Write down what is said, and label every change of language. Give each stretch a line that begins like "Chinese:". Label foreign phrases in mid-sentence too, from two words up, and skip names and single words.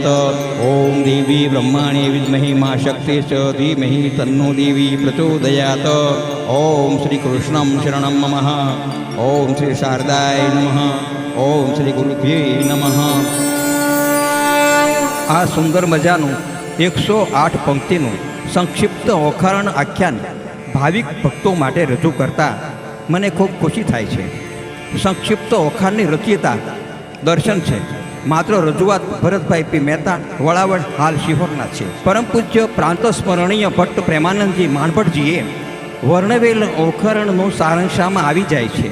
Sanskrit: ओम देवी ब्रह्माणे विद्महे मा शक्ति च धीमहि तन्नो देवी प्रचोदयात्। ओम श्री कृष्णं शरणं मम। ओम श्री शारदाय नमः। ओम श्री गुरुभ्ये नमः।
Gujarati: આ સુંદર મજાનું 108 પંક્તિનું સંક્ષિપ્ત ઓખારણ આખ્યાન ભાવિક ભક્તો માટે રજૂ કરતા મને ખૂબ ખુશી થાય છે। સંક્ષિપ્ત ઓખાણની રચયિતા દર્શન છે, માત્ર રજૂઆત ભરતભાઈ પી મહેતા વળાવળ હાલ શિહોરના છે। પરમ પૂજ્ય પ્રાંત સ્મરણીય ભટ્ટ પ્રેમાનંદજી માણભટ્ટજીએ વર્ણવેલ ઓખારણનું સારાંશમાં આવી જાય છે।